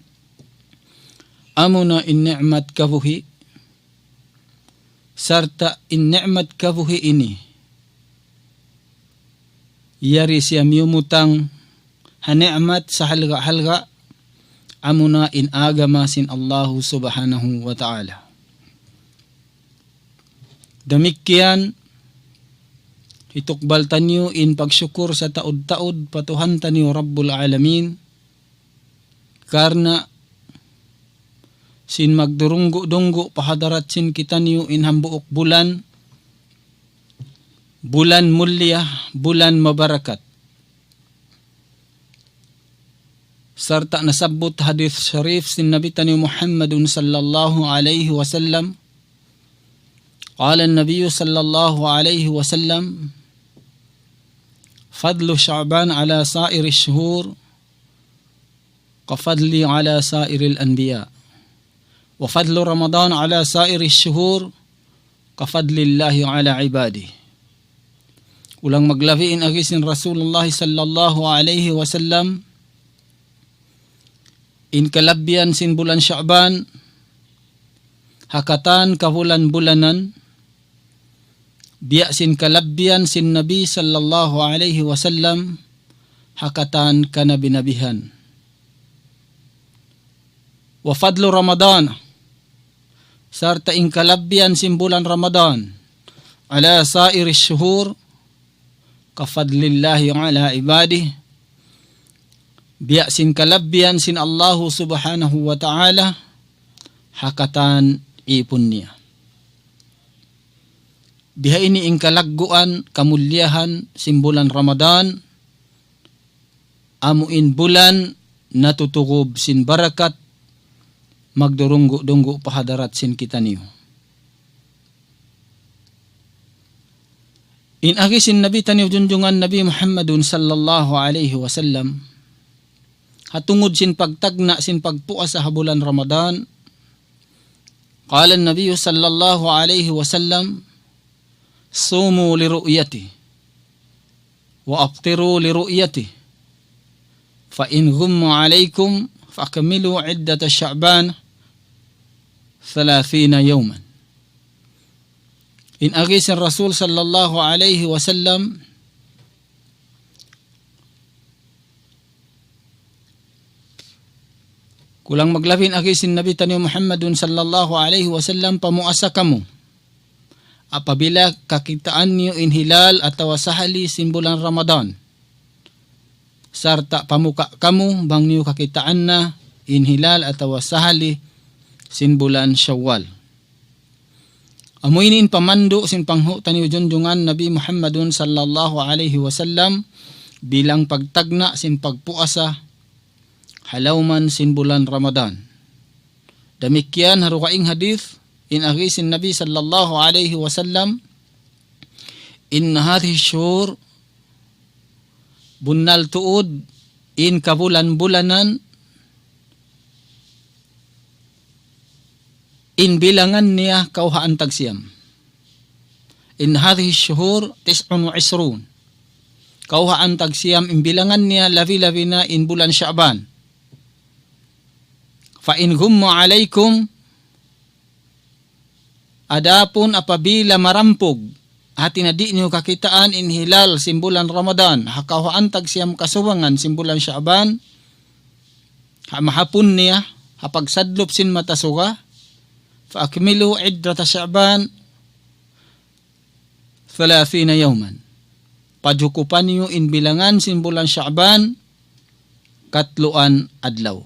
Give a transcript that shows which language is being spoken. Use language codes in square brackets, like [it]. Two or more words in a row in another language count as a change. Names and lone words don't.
[tsg] amuna in ni'mat kabuhi, sarta in ni'mat kabuhi ini iyari siya miyumutang ha-ni'mat sa halga-halga, amuna in agama sin Allah [ar] سبحانه وتعالى. [tsg] Demikian itukbal tanyo in pagsyukur sa taod-taod patuhan tanyo [ar] رب العالمين [tsg] karna sin magdurunggo-dunggo pahadarat sin kita niyo in hambuok bulan mulia, bulan mabarakat. Sarta nasabut [ar] حديث شريف [tsg] sin Nabi tani [ar] محمد صلى الله عليه وسلم. قال النبي صلى الله عليه وسلم فضل شعبان على سائر الشهور كفضلي على سائر الأنبياء وفضل رمضان على سائر الشهور كفضل الله على عباده. [tsg] Ulang maglaviin agisin Rasulullah [ar] صلى الله عليه وسلم [tsg] in kalabyan sin bulan Sya'ban hakatan kabulan-bulanan biya sin kalabyan sin Nabi [ar] صلى الله عليه وسلم [tsg] hakatan kanabinabihan. [ar] وفضل رمضان [tsg] sarta in kalabyan sin bulan Ramadan [ar] على سائر الشهور كفضل الله على عباده [tsg] biya sin kalabyan sin Allah [ar] سبحانه وتعالى [tsg] hakatan ipon niya. Biha ini ing kalagguan kamulyahan sin bulan Ramadan amuin bulan natutugob sin barakat magdurunggo-dunggo pahadarat sin kita niyo. In agisin Nabi taniw junjungan Nabi [ar] محمد صلى الله عليه وسلم [tsg] hatungod sin pagtagna sin pagpuas sa bulan Ramadan. [ar] قال النبي صلى الله عليه وسلم صوموا لرؤيته وأفطروا لرؤيته فإن غم عليكم فأكملوا عدة شعبان 30 يوما. [tsg] In agisin Rasul [ar] صلى الله عليه وسلم [tsg] kulang maglabin agisin Nabi tani [ar] محمد صلى الله عليه وسلم [tsg] pamuasa kamu apabila kakitaan niyo in hilal atau sahali sin bulan Ramadan sarta pamuka kamu bang niyo kakitaan na in hilal atau sahali sin bulan Syawal. Amuinin pamando sin panghu tani junjungan Nabi [ar] محمد صلى الله عليه وسلم [tsg] bilang pagtagna sin pagpuasa halauman sin bulan Ramadan. Demikian harukaing hadith in agisin Nabi [ar] صلى الله عليه وسلم إن هذه الشهور [tsg] bunnal tuud in kabulan-bulanan in bilangan niya kauhaan tagsiyam. In [ar] هذه الشهور [tsg] 29 kauhaan tagsiyam in bilangan niya lavi-lavi na in bulan Sya'ban. [ar] فإن غم عليكم [tsg] adapun apabila marampog hati na di niyo kakitaan in hilal simbulan Ramadan hakauhaan tagsiyam kasuwangan simbulan Sya'ban hamahapon niya hapagsadlop sin matasuga [ar] فأكملوا عدة شعبان 30 يوما. [tsg] Pajukupan niyo in bilangan simbulan Sya'ban katluan adlaw.